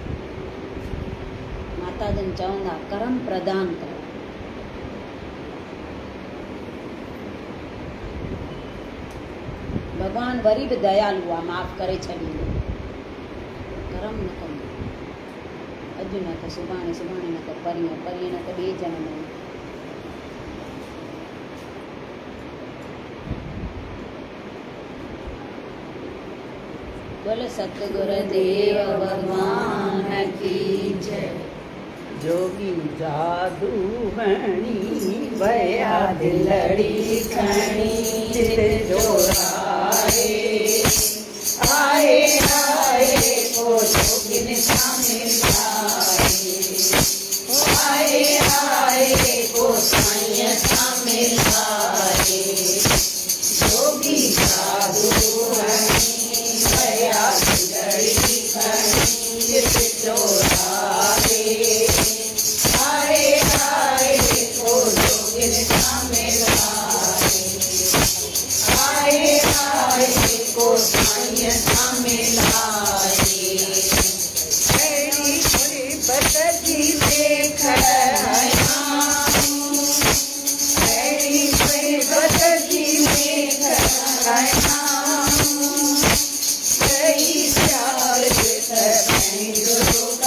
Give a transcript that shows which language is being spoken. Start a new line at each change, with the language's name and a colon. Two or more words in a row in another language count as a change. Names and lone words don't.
Sindhi: माता जन चवंदा कर्म प्रदान कयो। भॻवानु वरी बि दयालु आहे, माफ़ करे छॾींदो। कर्म न कंदो, अॼु न त सुभाणे, सुभाणे न त परीहं, परीहं न त ॿिए जनम में।
Hindi: बोल सतगुरुदेव भगवान की जय।
Sindhi: जोगी जादू हणी भया दिलड़ी खणी चित जोराए आए आए को जोगिन शामिल आए आए को साईं शामिल आए। जोगी जादू हणी भया दिलड़ी खणी चित जोराए को साईं शामिल आए। ऐड़ी कोई बदजी देख ऐड़ी कोई बदजी देख सही प्यार गुरु